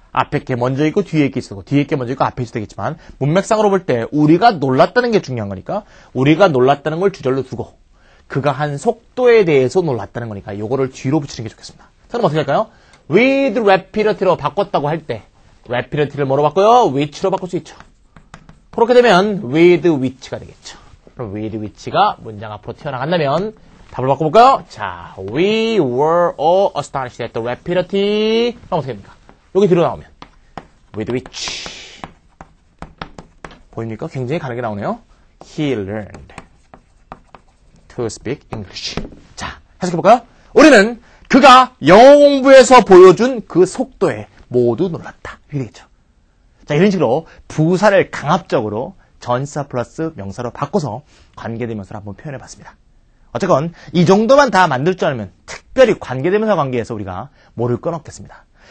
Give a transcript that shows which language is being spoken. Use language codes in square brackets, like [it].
[ko] 앞에 게 먼저 있고 뒤에 게 있고 뒤에 게 먼저 있고 앞에 있어도 되겠지만 문맥상으로 볼 때 우리가 놀랐다는 게 중요한 거니까 우리가 놀랐다는 걸 주절로 두고 그가 한 속도에 대해서 놀랐다는 거니까 요거를 뒤로 붙이는 게 좋겠습니다. 자, 그럼 어떻게 할까요? [en] with rapidly [ko] 로 바꿨다고 할 때 rapidly를 뭐로 바꿔요? which로 바꿀 수 있죠. 그렇게 되면 with which가 되겠죠. 그럼 with which가 문장 앞으로 튀어나간다면 답을 바꿔볼까요? [en] 자, we were all astonished at the rapidity. [ko] 그럼 어떻게 됩니까? 여기 뒤로 나오면 [en] with which. [ko] 보입니까? 굉장히 가르게 나오네요. [en] He learned to speak English. [ko] 자, 해석해볼까요? 우리는 그가 영어 공부에서 보여준 그 속도에 모두 놀랐다. 이렇게 되겠죠. 자, 이런 식으로 부사를 강압적으로 전치사 플러스 명사로 바꿔서 관계대명사를 한번 표현해봤습니다. 어쨌건 이 정도만 다 만들 줄 알면 특별히 관계대명사 관계에서 우리가 모를 건 없겠습니다.